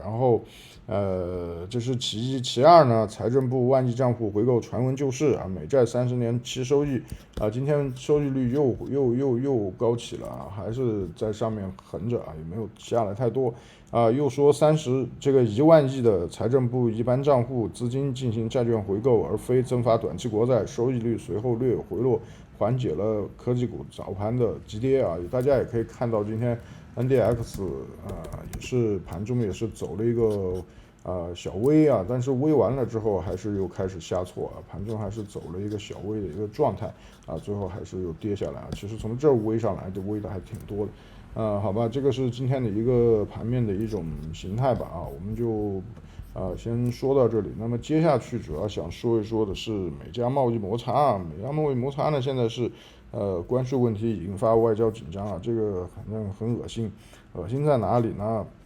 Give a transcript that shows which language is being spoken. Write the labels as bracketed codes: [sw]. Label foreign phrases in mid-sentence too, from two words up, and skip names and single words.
[zh] 然後這是其一，其二呢，財政部萬億賬戶回購傳聞救市啊，美債30年期收益啊，今天收益率又高起了啊，還是在上面橫着啊，也没有下來太多啊。又說1萬億的財政部一般賬戶資金進行債券回購，而非增發短期國債，收益率隨後略有回落，緩解了科技股早盤的急跌啊。大家也可以看到今天 NDX 也是盤中也是走了一個小微啊，但是微完了之後還是又開始下挫啊，盤中還是走了一個小微的一個狀態啊，最後還是又跌下來啊。其實從這兒微上來的微的還挺多的，好吧，這個是今天的一個盤面的一種形態吧啊，我們就先說到這裡。那麼接下去主要想說一說的是美加貿易摩擦，美加貿易摩擦呢現在是關稅問題引發外交緊張啊，這個反正很惡心，惡心在哪裡呢？